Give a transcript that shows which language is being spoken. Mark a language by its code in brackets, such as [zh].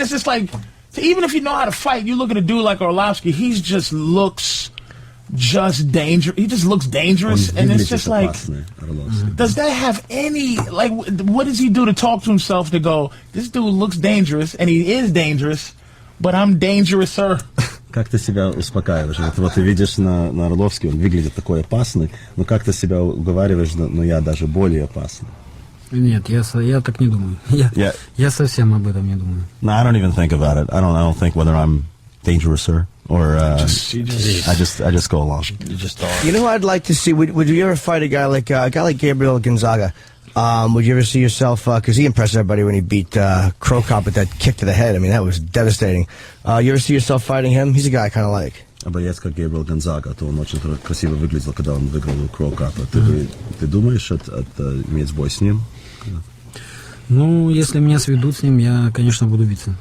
[en] It's just like, even if you know how to fight, you look at a dude like Arlovsky, he just looks dangerous. He just looks dangerous, and it's just like, does that have any, like, what does he do to talk to himself to go, this dude looks dangerous, and he is dangerous, but I'm dangerous-er? [ru] Как ты себя успокаиваешь? Вот ты видишь на Орловске, он выглядит такой опасный, но как ты себя уговариваешь, но я даже более опасный? Нет, я так не думаю. Я совсем об этом не думаю. [en] No, I don't even think about it. I don't think whether I'm dangerous-er. Or I just go along. You know who I'd like to see? Would you ever fight a guy like Gabriel Gonzaga? Would you ever see yourself? Because he impressed everybody when he beat Crow Cop with that kick to the head. I mean, that was devastating. You ever see yourself fighting him? He's a guy I kind of like. [ru] Боец как Гейбриэл Гонзага, то он очень красиво выглядел, когда он выиграл у Crow Cop. Ты думаешь иметь бой с ним? Ну, если меня сведут с ним, я, конечно, буду биться.